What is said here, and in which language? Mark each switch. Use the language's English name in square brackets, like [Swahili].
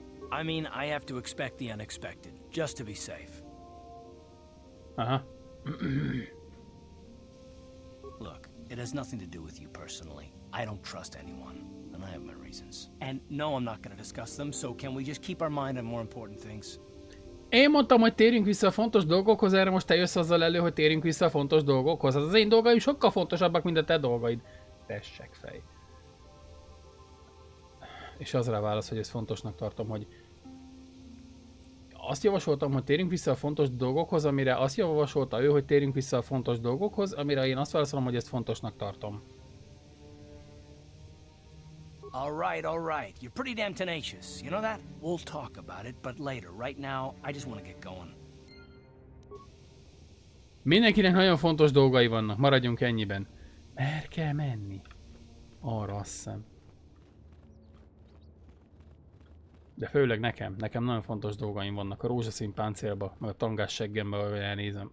[English] I mean, I have to expect the unexpected, just to be safe. Aha. Look, it has nothing to do with you personally. I don't trust anyone, and I have my reasons. And no, I'm not going to discuss them, so can we just keep our mind on more important things? [Hungarian] Én mondtam, hogy térjünk vissza a fontos dolgokhoz, erre most te jössz azzal elő, hogy térjünk vissza a fontos dolgokhoz. Hát az én dolgaim sokkal fontosabbak, mint a te dolgaid. Tessek fej. És az rá válasz, hogy ezt fontosnak tartom, hogy azt javasoltam, hogy térjünk vissza a fontos dolgokhoz, amire azt javasolta ő, hogy térjünk vissza a fontos dolgokhoz, amire én azt válaszolom, hogy ezt fontosnak tartom. [English] All right. You're pretty damn tenacious. You know that? We'll talk about it, but later. Right now, I just want to get going. [Hungarian] Mindenkinek nagyon fontos dolgai vannak, maradjunk ennyiben. Merre kell menni? Arra azt hiszem. De főleg nekem nagyon fontos dolgaim vannak. A rózsaszín páncélba, meg a tangás seggembe, ahogy elnézem.